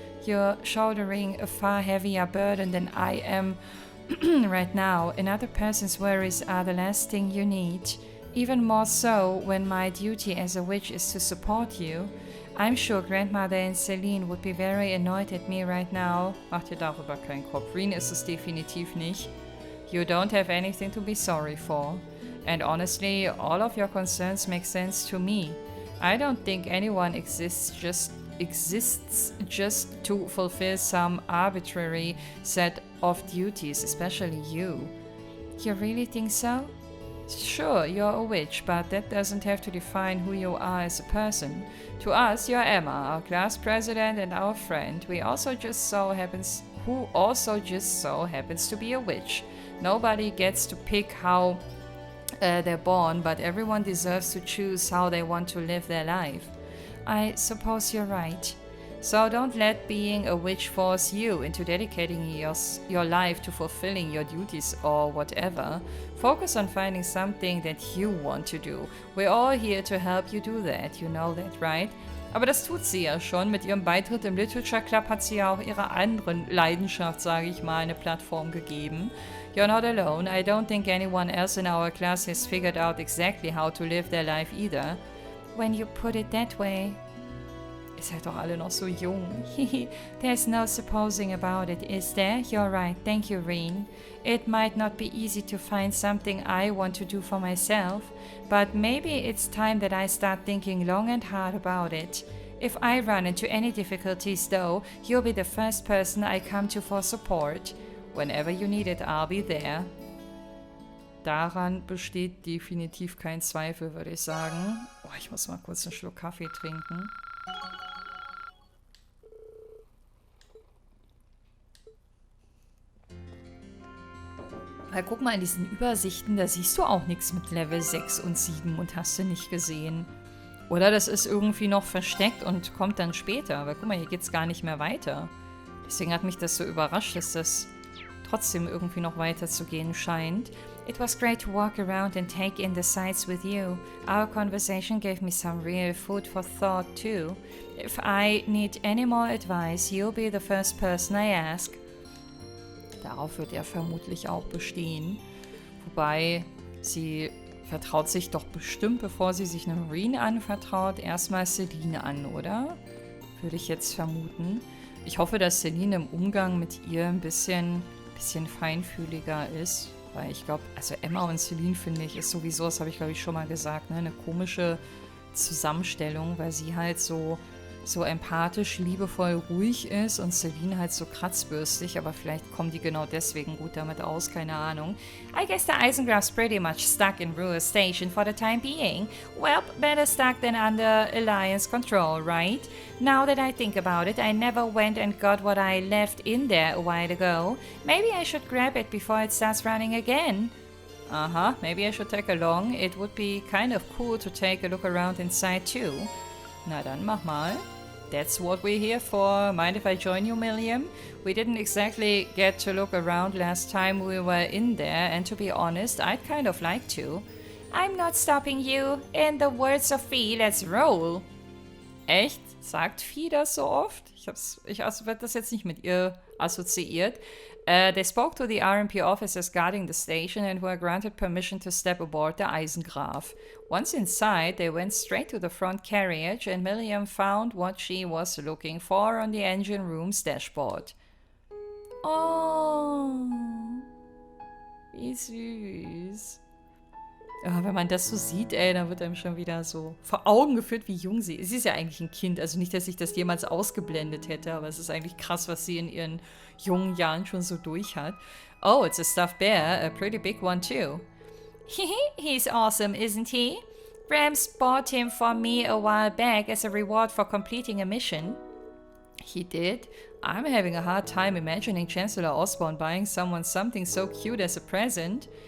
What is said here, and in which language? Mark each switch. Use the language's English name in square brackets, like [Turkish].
[English] You're shouldering a far heavier burden than I am right now. Another person's worries are the last thing you need. Even more so when my duty as a witch is to support you. I'm sure Grandmother and Celine would be very annoyed at me right now. [German] Mach dir darüber keinen Kopf. Reen ist es definitiv nicht. [English] You don't have anything to be sorry for. And honestly, all of your concerns make sense to me. I don't think anyone exists just to fulfill some arbitrary set of duties, especially you. You really think so? Sure, you're a witch, but that doesn't have to define who you are as a person. To us, you're Emma, our class president and our friend, who also just so happens to be a witch. Nobody gets to pick how they're born, but everyone deserves to choose how they want to live their life. I suppose you're right. So don't let being a witch force you into dedicating your life to fulfilling your duties or whatever. Focus on finding something that you want to do. We're all here to help you do that, you know that, right? [German] Aber das tut sie ja schon. Mit ihrem Beitritt im Literature Club hat sie ja auch ihrer anderen Leidenschaft, sage ich mal, eine Plattform gegeben. [English] You're not alone. I don't think anyone else in our class has figured out exactly how to live their life either. When you put it that way. [German] seid doch alle noch so jung. [English] There's no supposing about it, is there? You're right. Thank you, Reen. It might not be easy to find something I want to do for myself, but maybe it's time that I start thinking long and hard about it. If I run into any difficulties, though, you'll be the first person I come to for support. Whenever you need it, I'll be there. [German] Daran besteht definitiv kein Zweifel, würde ich sagen. Oh, ich muss mal kurz einen Schluck Kaffee trinken. Weil guck mal in diesen Übersichten, da siehst du auch nichts mit Level 6 und 7 und hast du nicht gesehen. Oder das ist irgendwie noch versteckt und kommt dann später. Weil guck mal, hier geht's gar nicht mehr weiter. Deswegen hat mich das so überrascht, dass das trotzdem irgendwie noch weiter zu gehen scheint. [English] It was great to walk around and take in the sights with you. Our conversation gave me some real food for thought too. If I need any more advice, you'll be the first person I ask. [German] Darauf wird er vermutlich auch bestehen. Wobei, sie vertraut sich doch bestimmt, bevor sie sich einem Reen anvertraut, erstmal Celine an, oder? Würde ich jetzt vermuten. Ich hoffe, dass Celine im Umgang mit ihr ein bisschen feinfühliger ist. Weil ich glaube, also Emma und Celine, finde ich, ist sowieso, das habe ich glaube ich schon mal gesagt, ne, eine komische Zusammenstellung, weil sie halt so empathisch, liebevoll, ruhig ist und Celine halt so kratzbürstig, aber vielleicht kommen die genau deswegen gut damit aus, keine Ahnung. [English] I guess the Eisengraph's pretty much stuck in Ruhr Station for the time being. Well, better stuck than under Alliance control, right? Now that I think about it, I never went and got what I left in there a while ago. Maybe I should grab it before it starts running again. Maybe I should tag along. It would be kind of cool to take a look around inside too. [German] Na dann, mach mal. [English] That's what we're here for. Mind if I join you, Milliam? We didn't exactly get to look around last time we were in there, and to be honest, I'd kind of like to. I'm not stopping you. In the words of Fee, let's roll. [German] Echt? Sagt Fee das so oft? Ich werde das jetzt nicht mit ihr assoziiert. [English] They spoke to the RMP officers guarding the station and were granted permission to step aboard the Eisengraph. Once inside, they went straight to the front carriage and Milliam found what she was looking for on the engine room's dashboard. [German] Oh, wie süß. Ja, wenn man das so sieht, ey, dann wird einem schon wieder so vor Augen geführt, wie jung sie ist. Sie ist ja eigentlich ein Kind, also nicht, dass ich das jemals ausgeblendet hätte, aber es ist eigentlich krass, was sie in ihren jungen Jahren schon so durch hat. [English] Oh, it's a stuffed bear, a pretty big one too. He's awesome, isn't he? Rams bought him for me a while back as a reward for completing a mission. He did? I'm having a hard time imagining Chancellor Osborne buying someone something so cute as a present.